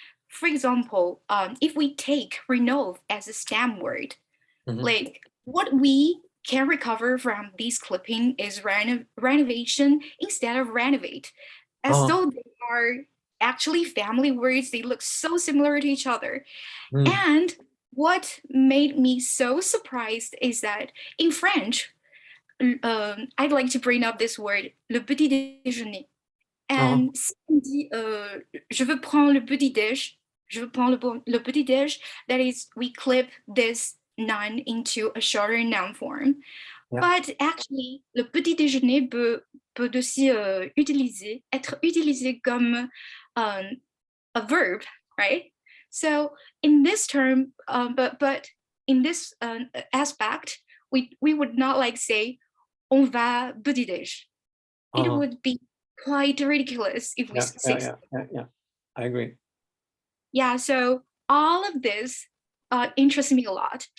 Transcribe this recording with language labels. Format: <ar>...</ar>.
<en>For example, if we take renove as a stem word, like what we can recover from these clipping is renovation instead of renovate, as though they are actually family words. They look so similar to each other. And what made me so surprised is that in French, I'd like to bring up this word, le petit déjeuner.</en> <fr>And si on dit, je veux prendre le petit déj, je veux prendre le petit déj,</fr> <en>that is, we clip this noun into a shorter noun form. Yeah. But actually,</en> <fr>le petit déjeuner peut aussi être utilisé comme</fr> <en>a verb, right? So in this term, but in this aspect, we would not like say,</en> <fr>on va petit déj.</fr> <en>It would be quite ridiculous if we say so. Yeah, I agree. Yeah, so all of this interests me a lot.</en>